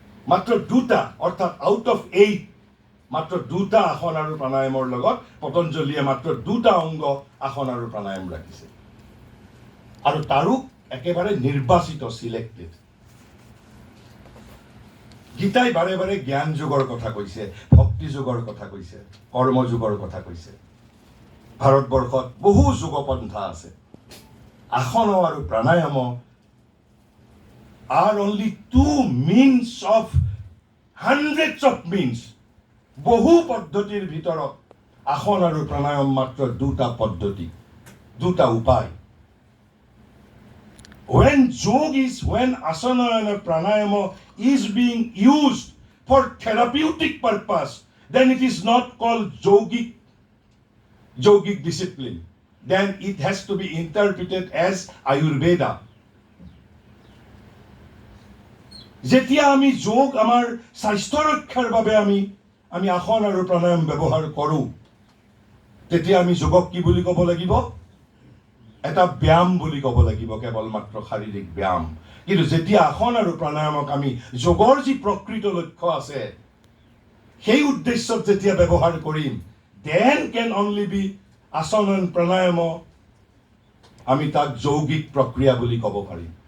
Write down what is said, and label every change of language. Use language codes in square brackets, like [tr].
[as] মাত্ৰ ২টা অৰ্থাৎ [en] out of ৮ [as] মাত্ৰ ২টা আসন আৰু প্ৰাণায়ামৰ লগত পতঞ্জলীয়ে মাত্ৰ ২টা অংগ আসন আৰু প্ৰাণায়াম ৰাখিছে, আৰু তাৰো একেবাৰে নিৰ্বাচিত চিলেক্টেড। গীতাই বাৰে বাৰে জ্ঞান যোগৰ কথা কৈছে, ভক্তি যোগৰ কথা কৈছে, কৰ্ম যোগৰ কথা কৈছে। ভাৰতবৰ্ষত বহু যোগপন্থা আছে। আসন আৰু প্ৰাণায়াম [en] are only two means of hundreds of means. [as] বহু পদ্ধতিৰ ভিতৰত আসন আৰু প্ৰাণায়াম মাত্ৰ ২টা পদ্ধতি, ২টা উপায়। [en] When asana and pranayama is being used for therapeutic purpose, then it is not called yogic discipline. Then it has to be interpreted as Ayurveda. [as] যেতিয়া আমি যোগ আমাৰ স্বাস্থ্য ৰক্ষাৰ বাবে আমি আসন আৰু প্ৰাণায়াম ব্যৱহাৰ কৰোঁ, তেতিয়া আমি যোগক কি বুলি ক'ব লাগিব? এটা ব্যায়াম বুলি ক'ব লাগিব, কেৱল মাত্ৰ শাৰীৰিক ব্যায়াম। কিন্তু যেতিয়া আসন আৰু প্ৰাণায়ামক আমি যোগৰ যি প্ৰকৃত লক্ষ্য আছে সেই উদ্দেশ্যত যেতিয়া ব্যৱহাৰ কৰিম, [en] then can only be asana and pranayama [as] আমি তাক যৌগিক প্ৰক্ৰিয়া বুলি ক'ব পাৰিম।